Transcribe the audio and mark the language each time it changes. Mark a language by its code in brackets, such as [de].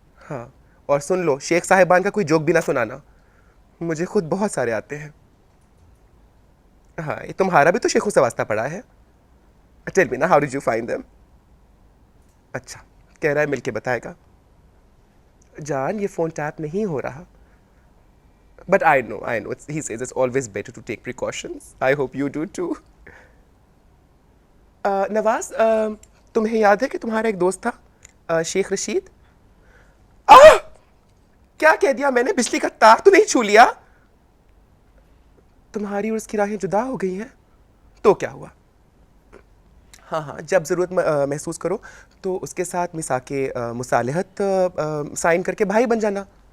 [ur] ہاں اور سن لو, شیخ صاحبان کا کوئی جوک بھی نہ سنانا, مجھے خود بہت سارے آتے ہیں. ہاں تمہارا بھی تو شیخوں سے واسطہ پڑا ہے. [en] Tell me نا, how did you find them? [ur] اچھا کہہ رہا ہے مل کے بتائے گا. جان یہ فون ٹیپ نہیں ہو رہا. [en] But I know, he says it's always better to take precautions. I hope you do too. [ur] نواز, تمہیں یاد ہے کہ تمہارا ایک دوست تھا شیخ رشید؟ کیا کہہ دیا میں نے؟ بجلی کا تار تو نہیں چھو لیا؟ تمہاری اور اس کی راہیں جدا ہو گئی ہیں تو کیا ہوا؟ ہاں جب ضرورت محسوس کرو تو اس کے ساتھ میثاق مصالحت سائن کر کے بھائی بن جانا.